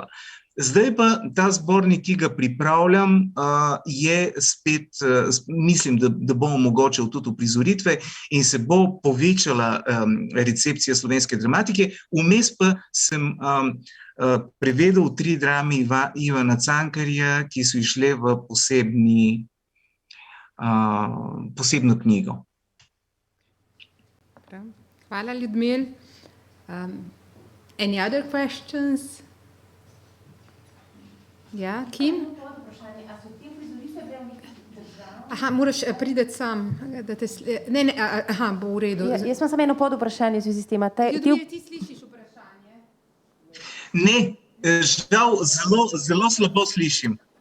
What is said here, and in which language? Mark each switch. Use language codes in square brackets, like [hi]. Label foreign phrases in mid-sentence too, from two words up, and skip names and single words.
[sl] Zdaj pa ta zbornik, ki ga pripravljam, je spet, mislim, da bo omogočil tudi uprizoritve in se bo povečala recepcija slovenske dramatike. Vmes pa sem prevedel 3 drame Ivana Cankarja, ki so išle v posebno knjigo. Hvala, Ljudmil. [en] Any other questions? [sl] Ja, Kim? Aha, moraš priti sam. Aha, bo v redu. Jaz imam samo eno podvprašanje v zvezi s tem. Ljudmil, ti slišiš vprašanje? Ne, žal zelo slabo slišim.